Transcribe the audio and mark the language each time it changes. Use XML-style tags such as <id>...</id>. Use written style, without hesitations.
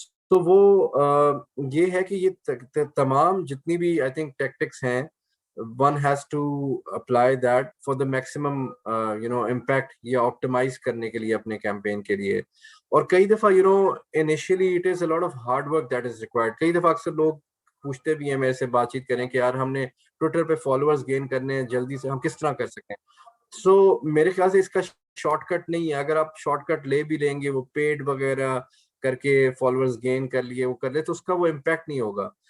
<ur>تو وہ یہ ہے کہ یہ تمام جتنی بھی آئی تھنک ٹیکٹکس ہیں</ur> <en>one has to apply that for the maximum impact</en> <ur>یا optimize کرنے کے لیے اپنے کیمپین کے لیے. اور کئی دفعہ</ur> <en>initially it is a lot of hard work that is required.</en> <ur>کئی دفعہ اکثر لوگ پوچھتے بھی ہیں میرے سے بات چیت کریں کہ یار ہم نے ٹویٹر پہ فالوورز گین کرنے ہیں جلدی سے, ہم کس طرح کر سکیں. سو میرے خیال سے اس کا شارٹ کٹ نہیں ہے. اگر آپ شارٹ کٹ لے بھی لیں گے, وہ پیڈ وغیرہ کر کے فالوورز گین کر لیے, وہ کر لے, تو اس کا وہ امپیکٹ نہیں ہوگا.</ur>